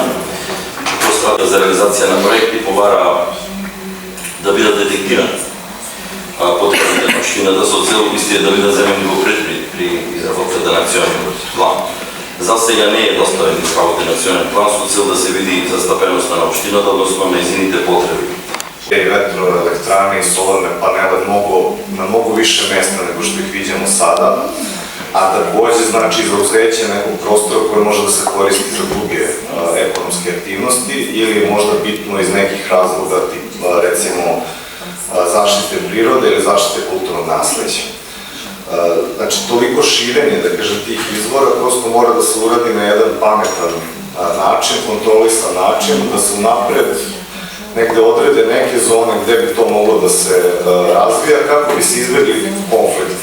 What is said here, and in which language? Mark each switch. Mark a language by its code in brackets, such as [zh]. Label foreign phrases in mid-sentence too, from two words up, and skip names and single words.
[mk] Стратегија за реализација на проекти побара да бидат детектирани потребите на општината со цел истите да бидат земени во предвид при изработката на националниот план. За сега не е доставен изработен национален план со цел да се види застапеноста на општината, односно нејзините потреби. [sr] Ветроелektrани и соларне панеле на многу више места него што их видимо сада, а такоđe значи изузеće nekog prostora koje može da se koristi za druge ekonomske aktivnosti ili možda bitno iz nekih razloga tipa recimo zaštite prirode ili zaštite kulturnog nasleđa. Znači toliko širenje, da kažem, tih izvora prosto mora da se uradi na jedan pametan način, kontrolisan način, da se unapred negde odrede neke zone gde bi to moglo da se razvija kako bi se izbjegli konflikti.